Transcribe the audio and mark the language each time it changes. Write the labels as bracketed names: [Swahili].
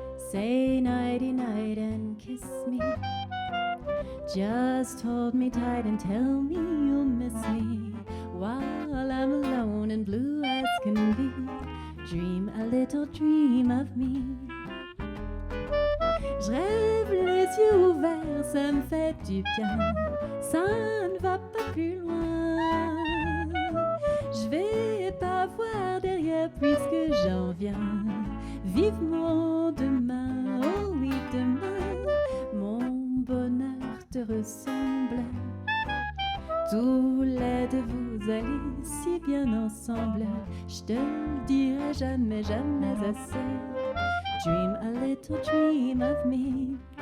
[English] Say nighty night and kiss me. Just hold me tight and tell me you'll miss me while I'm alone and blue as can be. Dream a little dream of me. [French] Je rêve les yeux ouverts, ça me fait du bien. Ça ne va pas plus loin. Je vais pas voir derrière puisque j'en viens. Vivement demain, oh oui demain, mon bonheur te ressemble. Tous les deux vous allez si bien ensemble. Je te le dirai jamais, jamais assez. [English] Dream a little dream of me.